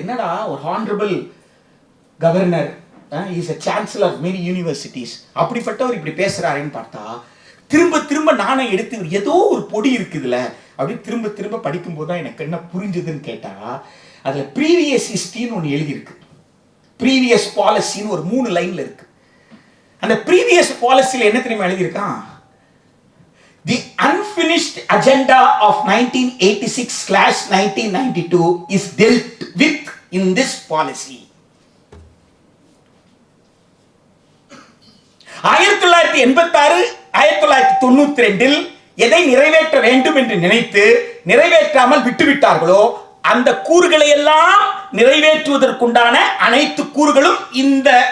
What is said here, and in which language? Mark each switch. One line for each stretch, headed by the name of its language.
Tamil: என்னடா ஒரு honourable governor, is
English: a chancellor of many universities,
Tamil: அப்படிப்பட்டவர் இப்படி பேசுறாருன்னு பார்த்தா திரும்ப திரும்ப நானே எடுத்து ஏதோ ஒரு பொடி இருக்குதுல்ல அப்படி திரும்ப திரும்ப படிக்கும்போது தான் எனக்கு என்ன புரிஞ்சுதுன்னு கேட்டா, அதுல ப்ரீவியஸ் ஹிஸ்டரின்னு ஒன்று எழுதியிருக்கு. ப்ரீவியஸ் பாலிசின்னு ஒரு 3 லைன்ல இருக்கு. அந்த ப்ரீவியஸ் பாலிசியில் என்ன தெரியுமா எழுதியிருக்கான்?
English: The unfinished agenda of 1986/1992 is dealt with in this policy.
Tamil: 1986 1992 எதை நிறைவேற்ற வேண்டும் என்று நினைத்து நிறைவேற்றாமல் விட்டுவிட்டார்களோ அந்த கூறுகளை எல்லாம் நிறைவேற்றுவதற்குண்டான அனைத்து கூறுகளும் இந்த.